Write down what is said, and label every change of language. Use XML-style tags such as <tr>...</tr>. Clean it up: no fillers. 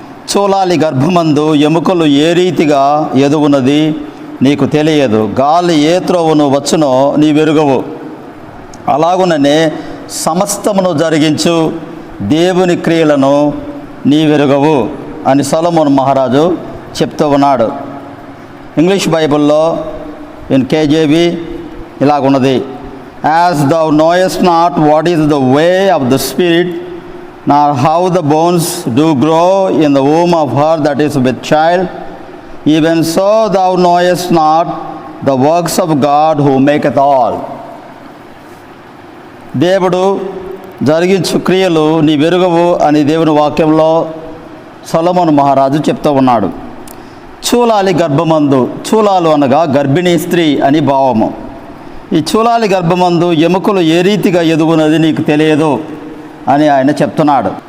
<te>చూలాలి గర్భమందు ఎముకలు ఏ రీతిగా ఎదుగున్నది నీకు తెలియదు. గాలి ఏ త్రోవను వచ్చునో నీ వెరుగవు. అలాగుననే సమస్తమును జరిగించు దేవుని క్రియలను నీ వెరుగవు అని సొలొమోను మహారాజు చెప్తూ ఉన్నాడు. ఇంగ్లీష్ బైబిల్లో in కేజేబీ ఇలాగున్నది:</te> <en>As thou knowest not what is the way of the Spirit, nor how the bones do grow in the womb of her that is with child, even so thou knowest not the works of God who maketh all.</en> <te>దేవుడు జరిగించు క్రియలు నీ వెరుగవు అని దేవుని వాక్యంలో సొలొమోను మహారాజు చెప్తూ ఉన్నాడు. చూలాలి గర్భమందు, చూలాలు అనగా గర్భిణీ స్త్రీ అని భావము. ఈ చూలాలి గర్భమందు ఎముకలు ఏ రీతిగా ఎదుగునది నీకు తెలియదు అని ఆయన చెప్తున్నాడు.</te>